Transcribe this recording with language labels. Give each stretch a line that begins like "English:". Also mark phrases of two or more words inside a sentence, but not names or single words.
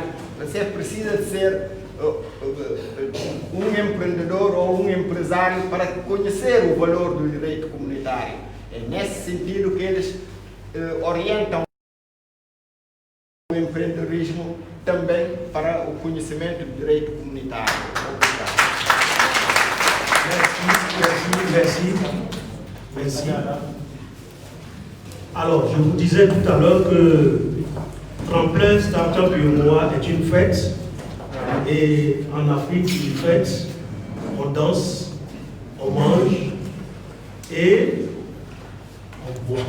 Portuguese: Você precisa ser um empreendedor ou um empresário para conhecer o valor do direito comunitário. É nesse sentido que eles orientam o empreendedorismo também para o conhecimento do direito comunitário. Obrigado.
French: Merci. Alors, je vous disais tout à l'heure que Tremplin Startup UEMOA est une fête. Et en Afrique, une fête, on danse, on mange et on boit.